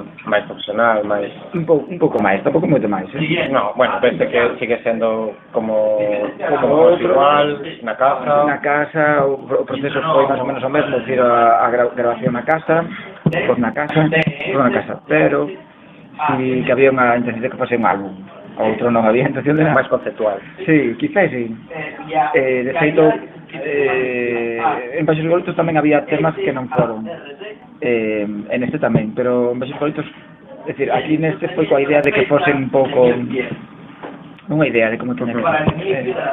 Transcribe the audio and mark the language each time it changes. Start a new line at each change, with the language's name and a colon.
Galician: Máis profesional, máis... Un pouco máis, tampouco moito máis, eh? No, bueno, pense que sigue sendo como outro, igual, na casa... Na casa, o proceso foi máis ou menos o mesmo, decir, a grabación na casa, pois na casa, pero...
Spanish: Y que había una intención de que fuese un álbum, otro no había intención de nada. Más conceptual. Sí, quizás sí.
Galician: De feito,
Spanish: en Baixos Bolitos también había temas que no fueron. En este también, pero en Baixos Bolitos, es decir, aquí en este fue con la idea de que fuese un poco.
Galician: Unha idea de como tiña que ser.